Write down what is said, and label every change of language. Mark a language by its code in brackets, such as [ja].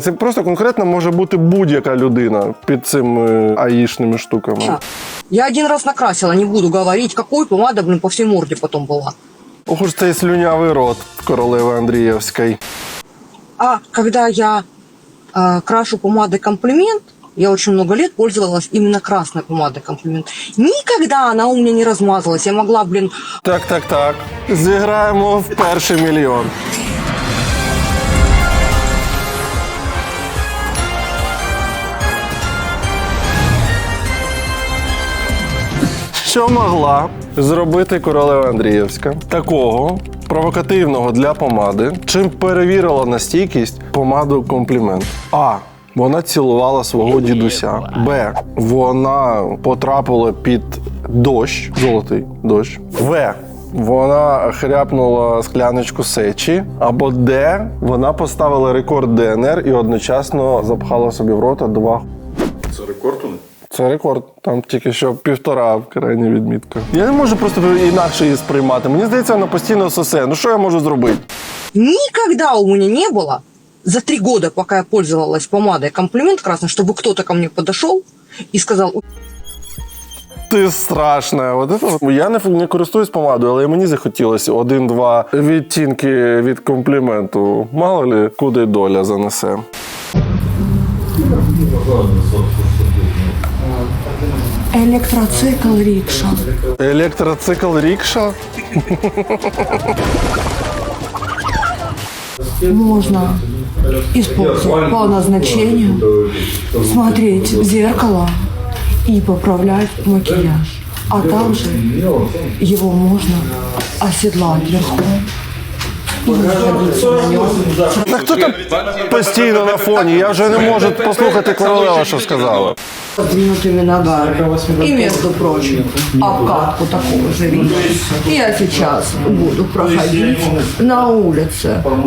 [uk] Це просто конкретно може бути будь-яка людина під цими аїшними штуками. [ru] Я один раз накрасила, не буду говорить, какой помада, по всей морде потом была. [uk] Ох уж цей слюнявий рот королеви Андріївської. [ru] А когда я крашу помадой «Комплимент», я очень много лет пользовалась именно красной помадой «Комплимент». Никогда она у меня не размазалась. Я могла, [uk] Так. Зіграємо в перший мільйон. Що могла зробити королева Андріївська такого провокативного для помади, чим перевірила на стійкість помаду «Комплімент»? А. Вона цілувала свого дідуся. Б. Вона потрапила під дощ, золотий дощ. В. Вона хряпнула скляночку сечі. Або Д. Вона поставила рекорд ДНР і одночасно запхала собі в рота 2. Це рекорд у них? Це рекорд. Там тільки що 1,5 крайня відмітка. Я не можу просто інакше її сприймати. Мені здається, вона постійно сосе. Ну що я можу зробити? [ru] никогда у меня не было за 3 года, пока я пользовалась помадой «Комплимент» красной, чтобы кто-то ко мне подошел и сказал: [uk] Ти страшна. От це... Я не користуюсь помадою, але мені захотілося 1-2 відтінки від компліменту. [ru] Мало ли, куди доля занесе. Электроцикл рикша. [uk] Електроцикл рікша? [ru] Можно использовать по назначению, смотреть в зеркало и поправлять макияж. А также его можно оседлать верхом. [uk] Та хто там постійно на фоні? Я вже не можу послухати королеву, що сказала. [ru] Сдвинутыми ногами. И, между прочим, обкатку такого же вида. Я сейчас буду проходить на улице.